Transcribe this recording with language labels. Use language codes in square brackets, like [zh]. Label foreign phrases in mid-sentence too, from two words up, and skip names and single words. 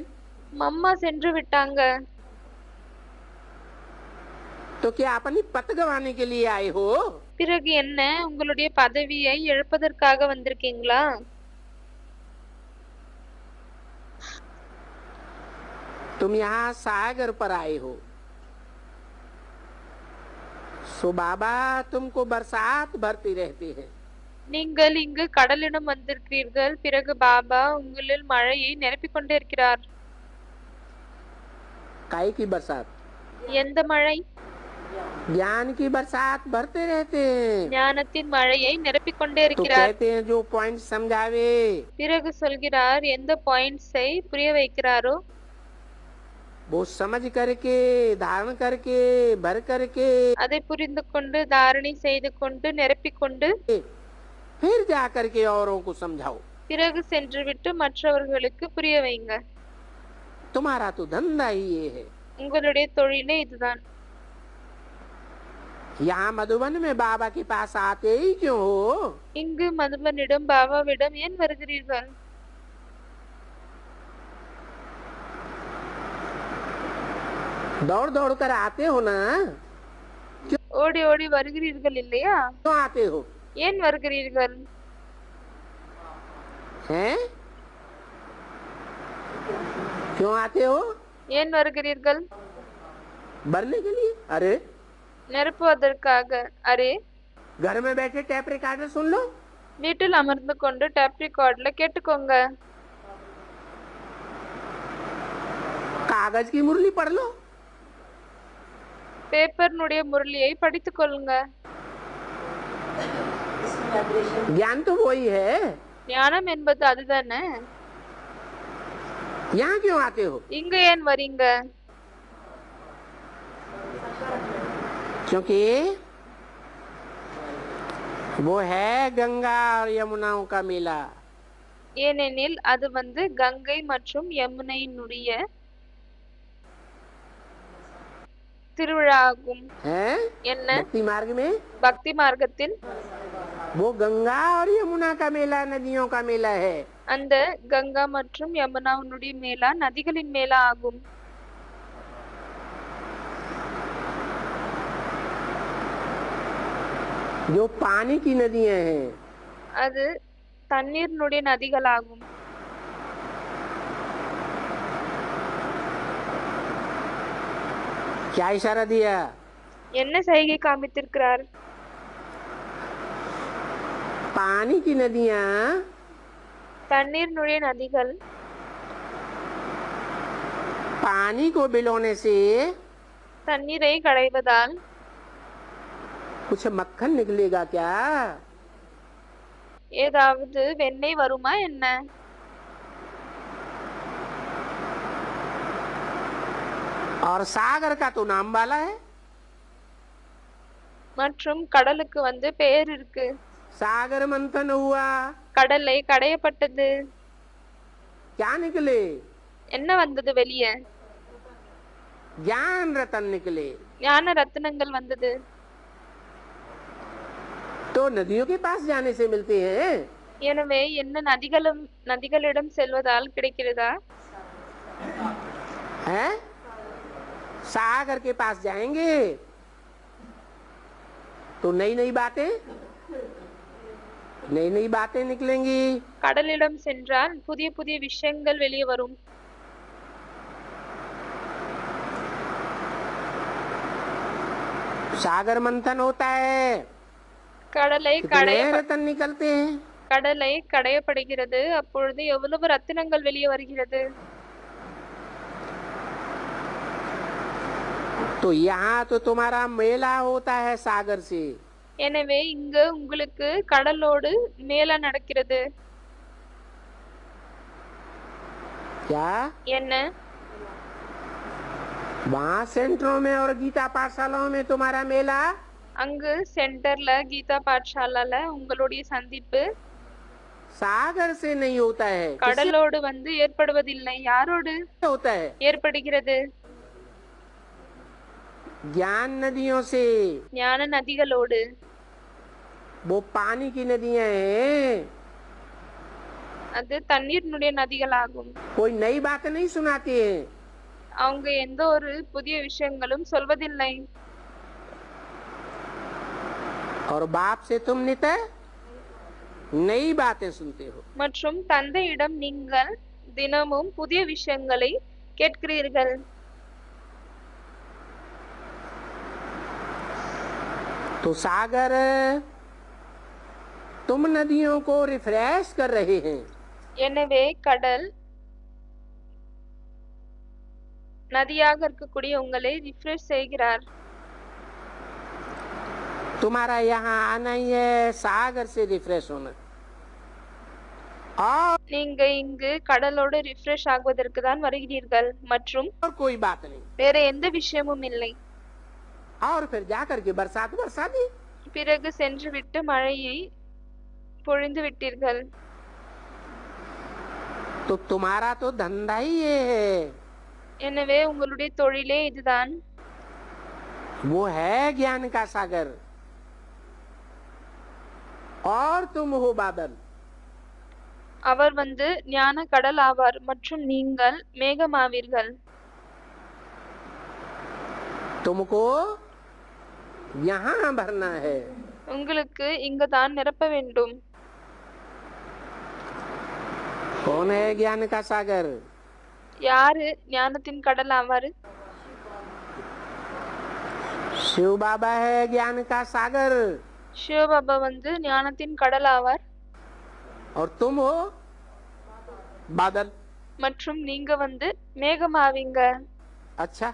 [ta] மம்மா சென்று விட்டாங்க. [hi] तो क्या अपनी पत गंवाने के लिए आए हो? [ta] பிறகு என்ன, உங்களுடைய பதவியை இழப்பதற்காக வந்திருக்கீங்களா? [hi] तुम यहाँ सागर पर आए हो, सो बाबा तुमको बरसात भरती रहती है। [ta] நீங்கள் இங்கு கடலிடம் வந்திருக்கிறீர்கள். பிறகு பாபா உங்களில் மழையை நிரப்பிக் கொண்டே இருக்கிறார். [hi] काय की बरसात? [ta] எந்த மழை? [hi] ज्ञान की बरसात भरते रहते हैं। [ta] ஞானத்தின் மழையை நிரப்பிக் கொண்டே [hi] तो [ta] இருக்கிறார். [hi] कहते हैं जो पॉइंट समझावे, [ta] பிறகு சொல்கிறார், எந்த பாயிண்ட்ஸை புரிய வைக்கிறாரோ [hi] वो समझ करके धारण करके भर करके [ta] அதை புரிந்து கொண்டு தாரணை செய்து கொண்டு நிரப்பிக் கொண்டு [hi] फिर जा करके औरों को समझाओ। [ta] பிறகு சென்றுவிட்டு மற்றவர்களுக்கு புரிய வைங்க. [hi] तुम्हारा तो धंधा ही ये है। [ta] உங்களுடைய தொழிலே இதுதான். [hi] यहाँ मधुबन में बाबा के पास आते ही क्यों हो? [ta] இங்கு மதுபனிடம் பாபாவிடம் ஏன் வருகிறீர்கள்? [hi] दौड़ दौड़ कर आते हो ना? [ta] ஓடி ஓடி வருகிறீர்கள் இல்லையா? [hi] क्यों आते हो? [ta] ஏன் வருகிறீர்கள்? [hi] हैं? क्यों आते हो? [ta] ஏன் வருகிறீர்கள்? [hi] भरने के लिए? अरे [ta] நிரப்புவதற்காக. அரே, [hi] घर में बैठे टैप रिकॉर्डर सुन लो। [ta] வீட்டில் அமர்ந்து கொண்டு டேப் ரெக்கார்ட்ல கேட்டுக்கோங்க. [hi] कागज की मुरली पढ़ लो। [ta] பேப்பர்னுடைய முரளியை படித்துக் கொள்ளுங்க. [hi] ज्ञान तो वही है। [ta] ஞானம் என்பது அதுதானே. [hi] यहाँ क्यों आते हो? [ta] இங்க ஏன் வரீங்க? [hi] क्योंकि वो है गंगा और यमुनाओं का मेला। [ta] ஏனெனில் அது கங்கை மற்றும் யமுனையினுடைய திருவிழா ஆகும். [hi] है [ta] என்ன? [hi] भक्ति मार्ग में [ta] பக்தி மார்க்கத்தில் [hi] वो गंगा और यमुना का मेला नदियों का मेला है। [ta] அந்த கங்கா மற்றும் யமுனாவுடைய மேலா நதிகளின் மேலா ஆகும். [hi] जो पानी की नदियां हैं [ta] அது தண்ணீர்னுடைய நதிகளாகும். [hi] क्या इशारा दिया? [ta] என்ன செய்கை காமித்திருக்கிறார்? [hi] पानी की नदियां [ta] தண்ணீர்னுடைய நதிகள் [hi] पानी को बिलोने से [ta] தண்ணீரை கடைவதால் [hi] कुछ मक्खन निकलेगा क्या? [ta] ஏதாவது வெண்ணெய் வருமா என்ன? [hi] और सागर का तो नाम वाला है। [ta] மற்றும் கடலுக்கு பெயர் இருக்கு. [hi] सागर मंथन हुआ, [ta] கடலை கடையப்பட்டது. [hi] क्या निकले? [ta] என்ன வந்தது வெளியே? [hi] ज्ञान रतन निकले। [ta] ஞான ரத்தினங்கள் வந்தது. [hi] तो नदियों के पास जाने से मिलते हैं। [ta] எனவே என்ன நதிகளிடம் செல்வதால் கிடைக்கிறதா? [hi] हैं? सागर के पास जाएंगे तो नई नई बातें निकलेंगी। [ta] கடலிடம் சென்றால் புதிய புதிய விஷயங்கள் வெளியே வரும். [hi] सागर मंथन होता है, [ta] கடலை [hi] कितने रतन निकलते हैं। [ta] கடலை கடையப்படுகிறது. அப்பொழுது எவ்வளவு ரத்தினங்கள் வெளியே வருகிறது. [hi] तो यहाँ तो तुम्हारा मेला होता है सागर से। [ta] எனவே இங்கு உங்களுக்கு கடலோடு மேலா நடக்கிறது. [hi] क्या? [ta] என்ன? [hi] वहाँ सेंटरों में और गीता पाठशालाओं में तुम्हारा मेला [ta] அங்கு சென்டர்ல கீதா பாठशालाல உங்களுடைய சந்திப்பு [hi] सागर से नहीं होता है। [ta] கடலோடு ஏற்படுவதில்லை. யாரோடு [hi] होता है? [ta] ஏற்படுகிறது? [hi] ज्ञान नदियों से। [ta] ஞான நதிகளோடு. [hi] वो पानी की नदियां हैं। [ta] அது தண்ணீரினுடைய நதிகளாகும். [hi] कोई नई बात नहीं सुनाती है। [ta] அவங்க எந்த ஒரு புதிய விஷயங்களும் சொல்வதில்லை. [hi] और बाप से तुम नित्य नई बातें सुनते हो। [ta] மற்றும் தந்தையிடம் நீங்கள் தினமும் புதிய விஷயங்களை கேட்கிறீர்கள். [hi] तो सागर तुम नदियों को रिफ्रेश कर रहे हैं। [ta] எனவே கடல் நதியாக இருக்கக்கூடிய உங்களை ரிஃப்ரெஷ் செய்கிறார். [hi] तुम्हारा यहाँ आना ही है सागर से रिफ्रेश होना। और [ta] நீங்க இங்கு கடலோடு ரிஃப்ரெஷ் ஆகுவதற்கு தான் வருகிறீர்கள் மற்றும் [hi] कोई बात नहीं। [ta] வேற எந்த விஷயமும் இல்லை. [hi] और फिर जाकर के बरसात बरसा दी। [ta] பிறகு சென்று விட்டு மழையை பொழிந்து விட்டீர்கள். [hi] तो तुम्हारा तो धंधा ही ये है। [ta] எனவே உங்களுடைய தொழிலே இதுதான். [hi] वो है ज्ञान का सागर और तुम हो बादल। [ta] அவர் ஞான கடல் ஆவார் மற்றும் நீங்கள் மேகமாவீர்கள். [hi] तुमको यहाँ भरना है। [ta] உங்களுக்கு இங்குதான் நிரப்ப வேண்டும். [hi] कौन है ज्ञान का सागर? [ta] யாரு ஞானத்தின் கடல் ஆவாரு? [hi] शिव बाबा है ज्ञान का सागर। [ta] சிவபாபா ஞானத்தின் கடல் ஆவார். [hi] और तुम हो बादल। [ta] மற்றும் நீங்க மேகமாவீங்க. [hi] अच्छा,